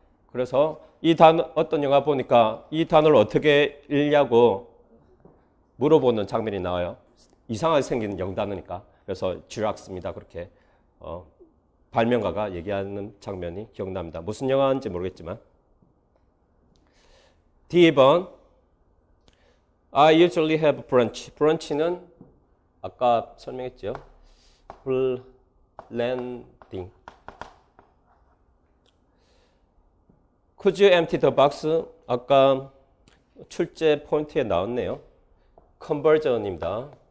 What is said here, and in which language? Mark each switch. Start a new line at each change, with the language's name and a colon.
Korean: 그래서 이 단어 어떤 영화 보니까 이 단어를 어떻게 읽냐고 물어보는 장면이 나와요. 이상하게 생긴 영단어니까. 그래서 Xerox입니다. 그렇게 발명가가 얘기하는 장면이 기억납니다. 무슨 영화인지 모르겠지만.
English: D번 I usually have brunch.
Korean: brunch는 아까 설명했죠. blending.
English: Could you empty the box?
Korean: 아까 출제 포인트에 나왔네요. conversion입니다.